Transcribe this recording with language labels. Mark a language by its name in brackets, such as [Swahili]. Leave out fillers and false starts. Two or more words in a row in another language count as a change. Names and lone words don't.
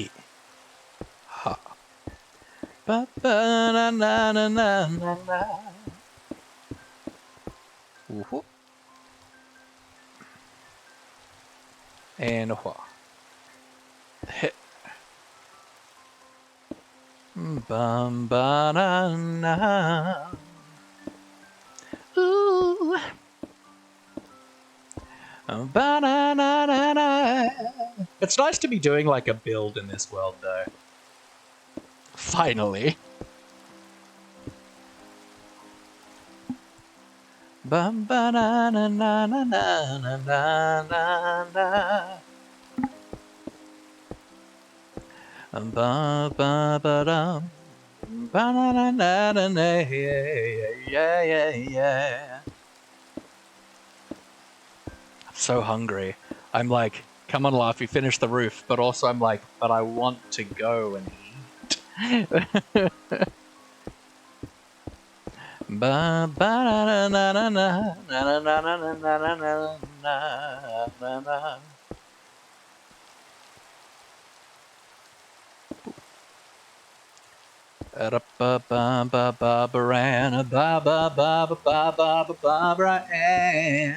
[English] Ha. Woohoo. And what? Hit. Bum ba na na. Ooh. Ba na na na na. It's nice to be doing like a build in this world, though. Finally. Bum ba na na na na na na na na. Ba ba ba dum. Ba na na na na na. Yeah. I'm so hungry. I'm like, come on, Laughy, finish the roof. But also I'm like, but I want to go and eat. Ba ba na na na na na na na na na na na na. Ba ba ba ba ba ba ba ba ba ba ba ba.